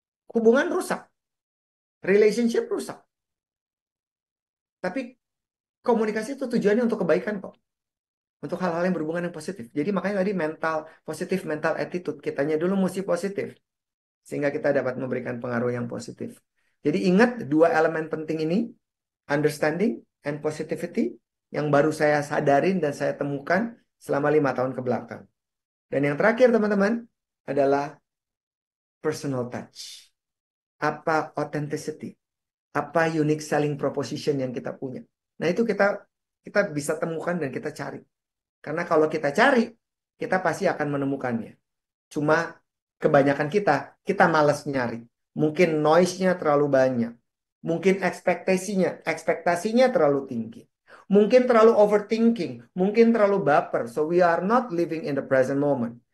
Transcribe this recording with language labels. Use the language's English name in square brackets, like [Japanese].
[Indonesian] Hubungan rusak. Relationship rusak. Tapi komunikasi itu tujuannya untuk kebaikan kok. Untuk hal-hal yang berhubungan yang positif. Jadi makanya tadi positif mental attitude. Kitanya dulu mesti positif. Sehingga kita dapat memberikan pengaruh yang positif. Jadi ingat 2 elemen penting ini. [English] Understanding and positivity. [Indonesian] Yang baru saya sadarin dan saya temukan selama 5 tahun ke belakang. Dan yang terakhir teman-teman adalah personal touch. Apa authenticity? Apa unique selling proposition yang kita punya? Nah itu kita bisa temukan dan kita cari. Karena kalau kita cari, kita pasti akan menemukannya. Cuma kebanyakan kita malas nyari. Mungkin noise-nya terlalu banyak. Mungkin ekspektasinya terlalu tinggi. Mungkin terlalu overthinking, mungkin terlalu baper. [English] So we are not living in the present moment.